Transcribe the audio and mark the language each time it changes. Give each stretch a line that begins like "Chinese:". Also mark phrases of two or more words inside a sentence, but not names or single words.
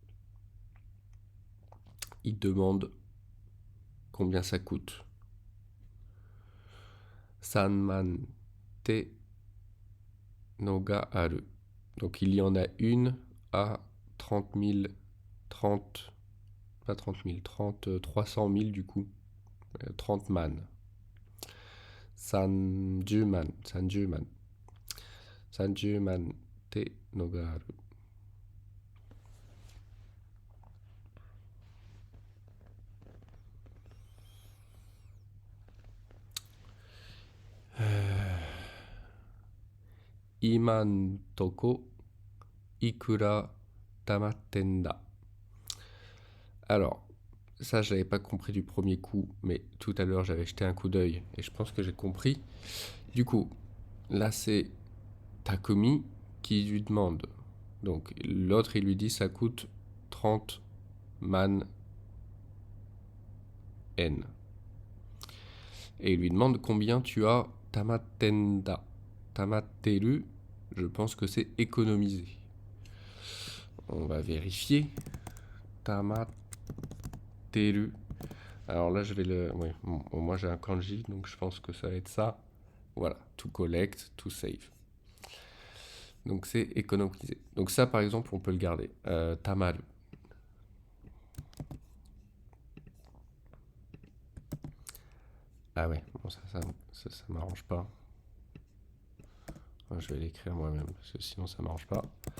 French: Il demande combien ça coûte.
Japanese: 三万ってのがある.
French: Donc il y en a une à 30 000, 30, pas 30 000, 30, 300 000 du coup.
Japanese: 30万。30万、30万. 30万ってのがある. 今とこいくら貯まってんだ.
French: Alors, ça, je n'avais pas compris du premier coup, mais tout à l'heure, j'avais jeté un coup d'œil et je pense que j'ai compris. Du coup, là, c'est Takumi qui lui demande. Donc, l'autre, il lui dit ça coûte
Japanese: 30万円.
French: Et il lui demande combien tu as tamatenda. Tamateru, je pense que c'est économiser. On va vérifier. Tamateru. Alors là, je vais le. Oui, bon, moi j'ai un kanji, donc je pense que ça va être ça. Voilà,
English: to collect, to save.
French: Donc c'est économiser. Donc ça, par exemple, on peut le garder.
Japanese: Tamaru.
French: Ah ouais, bon, ça m'arrange pas. Je vais l'écrire moi-même, parce que sinon ça m'arrange pas.